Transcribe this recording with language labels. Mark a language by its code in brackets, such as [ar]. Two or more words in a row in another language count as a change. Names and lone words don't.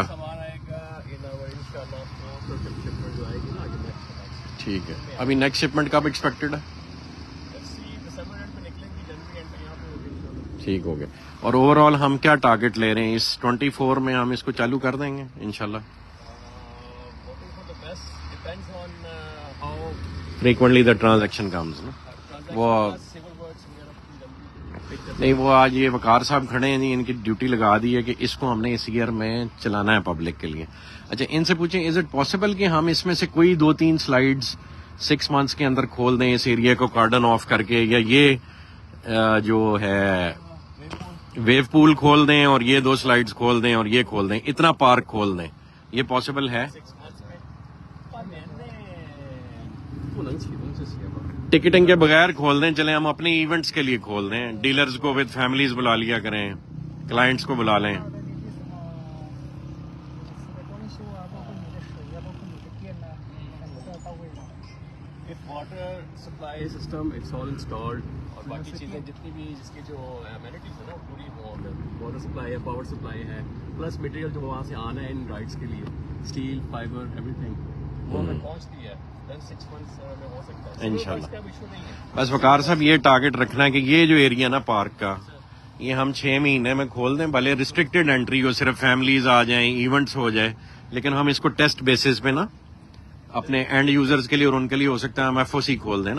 [ur] سامان آئے گا انشاءاللہ شپمنٹ جو آئے گی نا آگے نیکسٹ. ٹھیک ہے. ابھی نیکسٹ شپمنٹ کب ایکسپیکٹڈ ہے? دسمبر اینڈ میں نکلیں گی، جنوری اینڈ میں یہاں پہ ہوگی انشاءاللہ. ٹھیک ہو گیا. اور اوورآل ہم کیا ٹارگیٹ لے رہے ہیں اس 24 میں? ہم اس کو چالو کر دیں گے انشاءاللہ. [en] Voting for the best depends on how frequently the transaction comes [ur] نا۔ وہ [en] civil works वगैरह [ur] نہیں، وہ آج یہ وقار صاحب کھڑے ہیں جی، ان کی ڈیوٹی لگا دی ہے کہ اس کو ہم نے اس ایئر میں چلانا ہے پبلک کے لیے. اچھا، ان سے پوچھیں [en] is it possible [ur] کہ ہم اس میں سے کوئی 2-3 سلائیڈز 6 منتھس کے اندر کھول دیں اس ایریا کو [en] cordon off [ur] کر کے، یا یہ جو ہے [en] wave pool [ur] کھول دیں اور یہ 2 سلائیڈز کھول دیں اور یہ کھول دیں، اتنا پارک کھول دیں، یہ پاسیبل ہے? [zh] 6 months में 半年内不能启动这些吧。 [ur] ٹکٹنگ کے بغیر کھول دیں، چلے ہم اپنے ایونٹس کے لیے کھول دیں، ڈیلرز کو [en] with families [ur] بلا لیا کریں، کلائنٹس کو بلا لیں. [zh] 的你什么公司的装修啊，包括你的水啊，包括你的电呐，全部都要到位的。 [en] If water supply system it's all installed [ur] اور باقی چیزیں جتنی بھی جس کی جو amenities ہے نا وہ پوری ہو گئی, [en] water supply [ur] है, [en] power supply [ur] ہے، پلس میٹیریل جو وہاں سے آنا ہے ان رائیڈز کے لیے، سٹیل، فائبر، ایوری تھنگ وہ ہمیں پہنچتی ہے. Then 6 months میں ہو سکتا ہے. इंशाल्लाह। اس کا ایشو نہیں ہے. بس وقار صاحب یہ ٹارگیٹ رکھنا ہے کہ یہ جو ایریا نا پارک کا، یہ ہم 6 مہینے میں کھول دیں، بھلے [en] restricted entry [ur] ہو، صرف فیملیز آ جائیں، ایونٹس ہو جائے، لیکن ہم اس کو [en] test basis [ur] پہ نا اپنے [en] end users [ur] کے لیے اور ان کے لیے ہو سکتا ہے ہم ایف او سی کھول دیں نا.